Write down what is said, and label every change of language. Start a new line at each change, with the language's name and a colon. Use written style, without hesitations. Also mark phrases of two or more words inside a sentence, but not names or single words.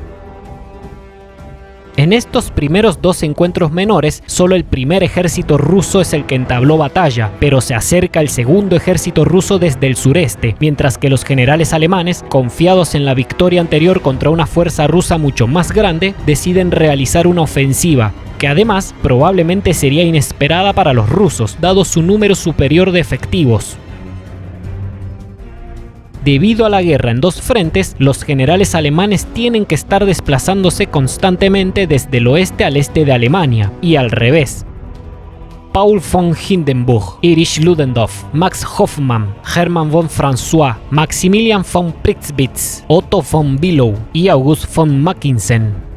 Spanish: En estos primeros dos encuentros menores, solo el primer ejército ruso es el que entabló batalla, pero se acerca el segundo ejército ruso desde el sureste, mientras que los generales alemanes, confiados en la victoria anterior contra una fuerza rusa mucho más grande, deciden realizar una ofensiva, que además probablemente sería inesperada para los rusos, dado su número superior de efectivos. Debido a la guerra en dos frentes, los generales alemanes tienen que estar desplazándose constantemente desde el oeste al este de Alemania, y al revés. Paul von Hindenburg, Erich Ludendorff, Max Hoffmann, Hermann von François, Maximilian von Pritzwitz, Otto von Bülow y August von Mackensen.